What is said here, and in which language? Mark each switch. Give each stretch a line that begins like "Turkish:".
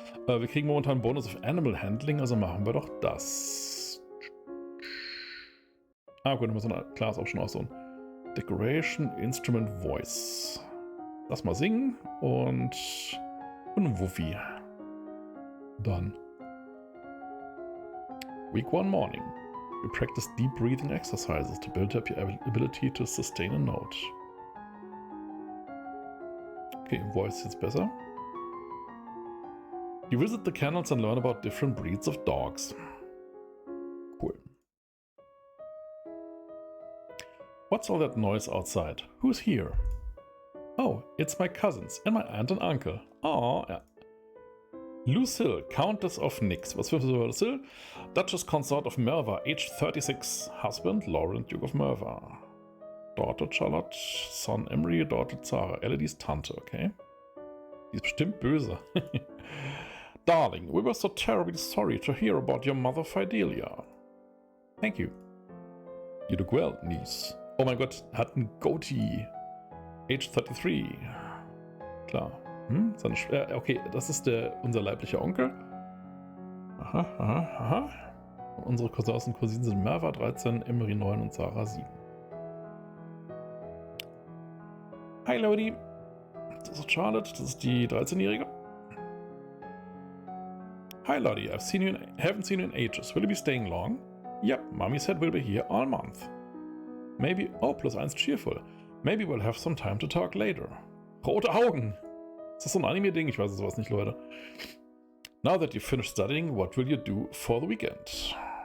German: Wir kriegen momentan einen Bonus auf Animal Handling, also machen wir doch das. Ah, gut, dann müssen wir klar ist auch schon auch so ein Decoration, Instrument, Voice. Lass mal singen und ein Wuffi. Dann.
English: Week 1 morning. You practice deep breathing exercises to build up your ability to sustain a note.
German: Okay, Voice ist jetzt besser.
English: You visit the kennels and learn about different breeds of dogs. Cool. What's all that noise outside? Who's here? Oh, it's my cousins and my aunt and uncle.
German: Oh, ja. Lucille, Countess of Nix. Was für Lucille?
English: Duchess Consort of Merva, age 36. Husband, Laurent, Duke of Merva. Daughter Charlotte, Son Emery, Daughter Zara.
German: Elodie's Tante, okay. Die ist bestimmt böse.
English: Darling, we were so terribly sorry to hear about your mother Fidelia. Thank you. You look well, niece.
German: Oh mein Gott, hat ein Goatee. Age 33. Klar. Okay, das ist unser leiblicher Onkel. Aha, aha, aha. Und unsere Cousins und Cousinen sind Merva 13, Emery 9 und Sarah 7. Hi, Lodi. Das ist Charlotte, das ist die 13-Jährige.
English: Hi, Lodi. Haven't seen you in ages. Will you be staying long? Yep, Mommy said we'll be here all month. Maybe, oh, +1 cheerful. Maybe we'll have some time to talk later.
German: Rote Augen. Ist das so ein Anime-Ding? Ich weiß sowas nicht, Leute.
English: Now that you've finished studying, what will you do for the weekend?